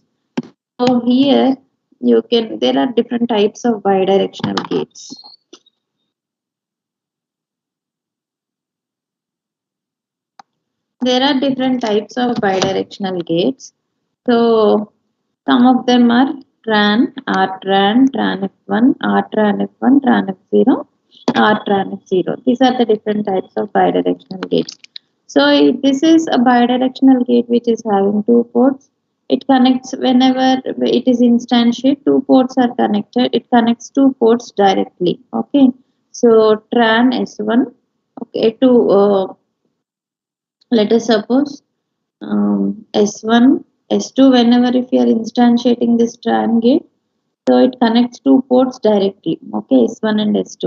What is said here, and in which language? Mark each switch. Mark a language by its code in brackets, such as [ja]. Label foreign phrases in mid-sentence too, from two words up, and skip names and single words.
[en] So here you can. There are different types of bidirectional gates. There are different types of bidirectional gates. So some of them are Tran, R-Tran, Tran F1, R-Tran F1, Tran F0, R-Tran F0. These are the different types of bidirectional gates. So this is a bidirectional gate which is having two ports. It connects whenever it is instantiate, two ports are connected. It connects two ports directly. Okay. So Tran S1, okay, to let us suppose S1, S2, whenever if you are instantiating this Tran gate, so it connects two ports directly, okay, S1 and S2.